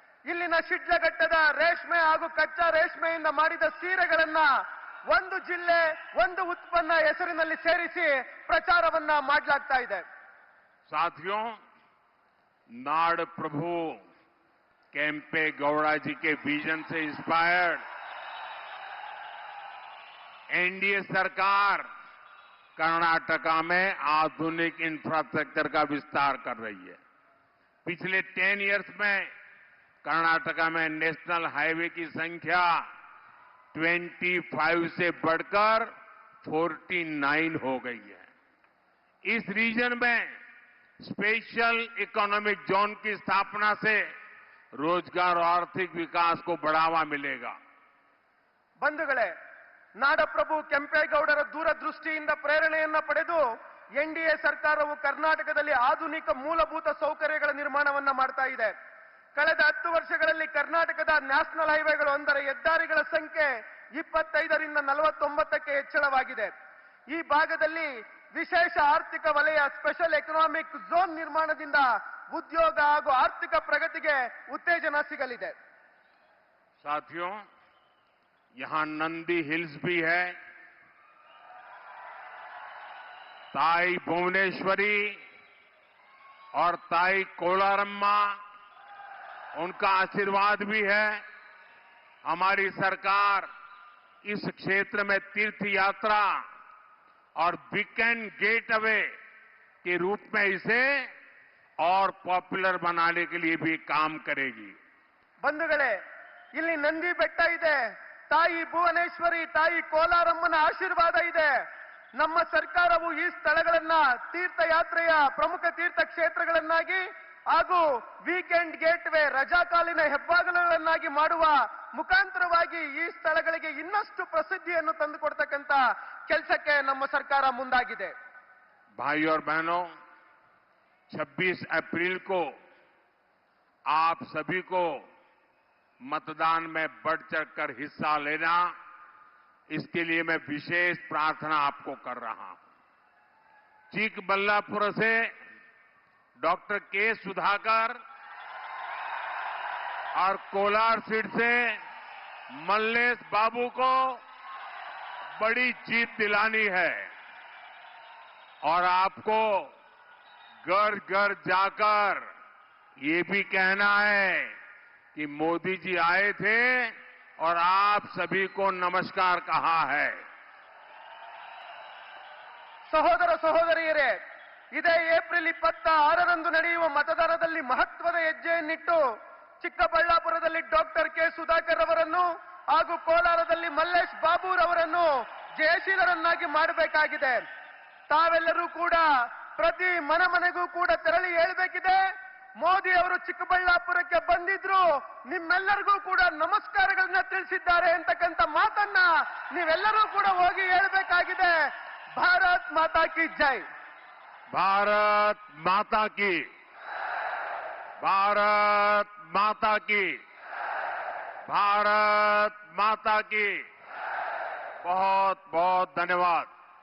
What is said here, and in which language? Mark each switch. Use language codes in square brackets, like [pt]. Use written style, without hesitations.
[kn] ಇಲ್ಲಿನ ಶಿಡ್ಲಘಟ್ಟದ ರೇಷ್ಮೆ ಹಾಗೂ ಕಚ್ಚಾ ರೇಷ್ಮೆಯಿಂದ ಮಾಡಿದ ಸೀರೆಗಳನ್ನ ಒಂದು ಜಿಲ್ಲೆ ಒಂದು ಉತ್ಪನ್ನ ಹೆಸರಿನಲ್ಲಿ ಸೇರಿಸಿ ಪ್ರಚಾರವನ್ನ ಮಾಡಲಾಗ್ತಾ ಇದೆ. [hi] साथियों, नाड़ प्रभु केम्पे गौड़ा जी के विजन से इंस्पायर्ड एनडीए सरकार कर्नाटका में आधुनिक इंफ्रास्ट्रक्चर का विस्तार कर रही है. पिछले 10 इयर्स में कर्नाटका में नेशनल हाईवे की संख्या 25 से बढ़कर 49 हो गई है. इस रीजन में स्पेशल इकोनॉमिक जोन की स्थापना से रोजगार और आर्थिक विकास को बढ़ावा मिलेगा. [kn] ಬಂಧುಗಳೇ, ನಾಡಪ್ರಭು ಕೆಂಪೇಗೌಡರ ದೂರದೃಷ್ಟಿಯಿಂದ ಪ್ರೇರಣೆಯನ್ನ ಪಡೆದು ಎನ್ಡಿಎ ಸರ್ಕಾರವು ಕರ್ನಾಟಕದಲ್ಲಿ ಆಧುನಿಕ ಮೂಲಭೂತ ಸೌಕರ್ಯಗಳ ನಿರ್ಮಾಣವನ್ನ ಮಾಡ್ತಾ ಇದೆ. ಕಳೆದ 10 ವರ್ಷಗಳಲ್ಲಿ ಕರ್ನಾಟಕದ ನ್ಯಾಷನಲ್ ಹೈವೇಗಳು ಅಂದರೆ ಹೆದ್ದಾರಿಗಳ ಸಂಖ್ಯೆ 25ರಿಂದ 49ಕ್ಕೆ ಹೆಚ್ಚಳವಾಗಿದೆ. ಈ ಭಾಗದಲ್ಲಿ ವಿಶೇಷ ಆರ್ಥಿಕ ವಲಯ ಸ್ಪೆಷಲ್ ಎಕನಾಮಿಕ್ ಝೋನ್ ನಿರ್ಮಾಣದಿಂದ ಉದ್ಯೋಗ ಹಾಗೂ ಆರ್ಥಿಕ ಪ್ರಗತಿಗೆ ಉತ್ತೇಜನ ಸಿಗಲಿದೆ. [hi] साथियों, यहां नंदी हिल्स भी है. ताई भुवनेश्वरी और ताई कोलारम्मा, उनका आशीर्वाद भी है. हमारी सरकार इस क्षेत्र में तीर्थ यात्रा और वीकेंड गेटवे के रूप में इसे और पॉपुलर बनाने के लिए भी काम करेगी. [kn] ಬಂಧುಗಳೇ, ಇಲ್ಲಿ ನಂದಿ ಬೆಟ್ಟ ಇದೆ, ತಾಯಿ ಭುವನೇಶ್ವರಿ, ತಾಯಿ ಕೋಲಾರಮ್ಮನ ಆಶೀರ್ವಾದ ಇದೆ. ನಮ್ಮ ಸರ್ಕಾರವು ಈ ಸ್ಥಳಗಳನ್ನ ತೀರ್ಥಯಾತ್ರೆಯ ಪ್ರಮುಖ ತೀರ್ಥ ಕ್ಷೇತ್ರಗಳನ್ನಾಗಿ ಹಾಗೂ ವೀಕೆಂಡ್ ಗೇಟ್ವೇ ರಜಾಕಾಲಿನ ಹೆಬ್ಬಾಗಿಲುಗಳನ್ನಾಗಿ ಮಾಡುವ ಮುಖಾಂತರವಾಗಿ ಈ ಸ್ಥಳಗಳಿಗೆ ಇನ್ನಷ್ಟು ಪ್ರಸಿದ್ಧಿಯನ್ನು ತಂದುಕೊಡ್ತಕ್ಕಂತ ಕೆಲಸಕ್ಕೆ ನಮ್ಮ ಸರ್ಕಾರ ಮುಂದಾಗಿದೆ. [hi] भाइयों और बहनों, 26 अप्रैल को आप सभी को मतदान में बढ़ चढ़कर हिस्सा लेना, इसके लिए मैं विशेष प्रार्थना आपको कर रहा हूं। चिकबल्लापुर से डॉक्टर के सुधाकर और कोलार सीट से मल्लेश बाबू को बड़ी जीत दिलानी है और आपको घर घर जाकर ये भी कहना है कि मोदी जी आए थे और आप सभी को नमस्कार कहा है। [kn] ಸಹೋದರ ಸಹೋದರಿಯರೇ, ಇದೇ ಏಪ್ರಿಲ್ 26ರಂದು ನಡೆಯುವ ಮತದಾನದಲ್ಲಿ ಮಹತ್ವದ ಹೆಜ್ಜೆಯನ್ನಿಟ್ಟು ಚಿಕ್ಕಬಳ್ಳಾಪುರದಲ್ಲಿ ಡಾಕ್ಟರ್ ಕೆ ಸುಧಾಕರ್ ಅವರನ್ನು ಹಾಗೂ ಕೋಲಾರದಲ್ಲಿ ಮಲ್ಲೇಶ್ ಬಾಬುರವರನ್ನು ಜಯಶೀಲರನ್ನಾಗಿ ಮಾಡಬೇಕಾಗಿದೆ. ತಾವೆಲ್ಲರೂ ಕೂಡ ಪ್ರತಿ ಮನೆಗೂ ಕೂಡ ತೆರಳಿ ಹೇಳಬೇಕಿದೆ, ಮೋದಿ ಅವರು ಚಿಕ್ಕಬಳ್ಳಾಪುರಕ್ಕೆ ಬಂದಿದ್ರು, ನಿಮ್ಮೆಲ್ಲರಿಗೂ ಕೂಡ ನಮಸ್ಕಾರಗಳನ್ನ ತಿಳಿಸಿದ್ದಾರೆ ಅಂತಕ್ಕಂಥ ಮಾತನ್ನ ನೀವೆಲ್ಲರೂ ಕೂಡ ಹೋಗಿ ಹೇಳಬೇಕಾಗಿದೆ. [hi] ಭಾರತ್ ಮಾತಾ ಕಿ ಜೈ. भारत माता की, भारत माता की, भारत माता की। बहुत बहुत धन्यवाद।